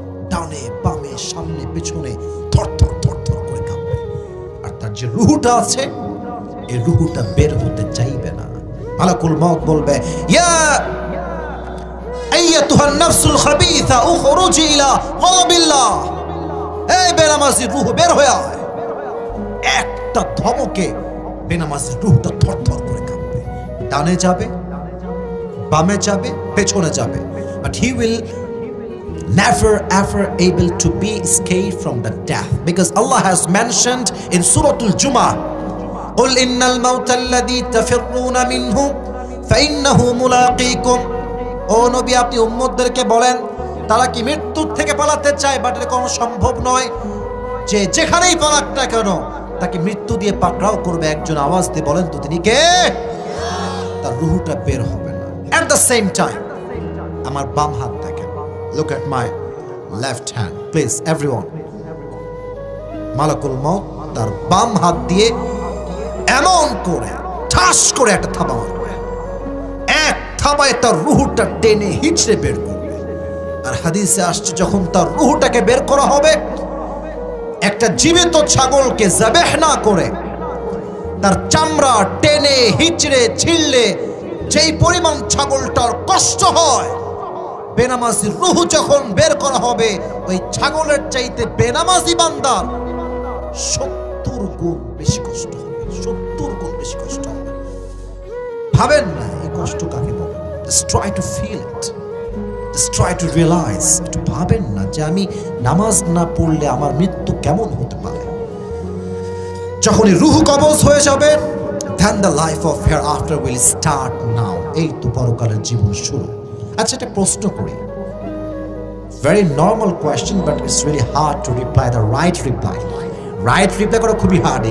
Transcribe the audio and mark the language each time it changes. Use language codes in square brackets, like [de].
[bn] ডানে বামে সামনে পেছনে থরথর থরথর করে কাঁপবে। আর তার যে রুহুটা আছে, এই রুহুটা বের হতে চাইবে না। মালাকুল মউত বলবে, ইয়া [ar] আইয়াতুহান নাফসুল খাবিসা উখরুজি ইলা গাযাবিল্লাহ, [bn] এই বেনামাজি রূহ বের হয়ে আয়। একটা ধমকে বেনামাজি রূহটা থরথর করে কাঁপবে, ডানে যাবে, বামে যাবে, পেছনে যাবে, [en] but he will never ever able to be escaped from the death, because Allah has mentioned in Surah Al-Jumu'ah, [ar] قل إن الموت الذي تفرون منه فإنه ملاقيكم। [bn] ও নবী, আপনি উম্মতদেরকে বলেন তারা কি মৃত্যুর থেকে পালাতে চায়, বাট এটা কোনো সম্ভব নয়, যে যেখানেই পালাক না কেন তাকে মৃত্যু দিয়ে পাকড়াও করবে। একজন আওয়াজ দিয়ে বলেন তো তিনি কে? তার রূহটা বের হবে না। [en] At the same time, [bn] আমার বাম হাত দেখেন, [en] look at my left hand please everyone। [bn] মালাকুল মউত তার বাম হাত দিয়ে এমন করে ঠাস করে একটা থাবা মারবে, এক থাবায় তার রূহটা টেনে হিচড়ে বের করবে। আর হাদিসে আসছে যখন তার রূহটাকে বের করা হবে, একটা জীবিত ছাগলকে যাবেহ না করে তার চামড়া টেনে হিচড়ে ছিঁড়লে যেই পরিমাণ ছাগলটার কষ্ট হয়, বেনামাজির রূহ যখন বের করা হবে ওই ছাগলের চাইতে বেনামাজি বান্দার 70 গুণ বেশি কষ্ট হবে, 70 গুণ বেশি কষ্ট হবে। ভাবেন না এই কষ্ট কাকে বলে, [en] just try to feel it, just try to realize, [bn] একটু ভাবেন না যে আমি নামাজ না পড়লে আমার মৃত্যু কেমন হতে পারে। যখনই রূহ কবজ হয়ে যাবে, [en] then the life of hereafter will start now, [bn] এই তো পরকালের জীবন শুরু। আচ্ছা, একটা প্রশ্ন করি, [en] very normal question but it's really hard to reply the right reply [bn] করা খুবই হার্ড।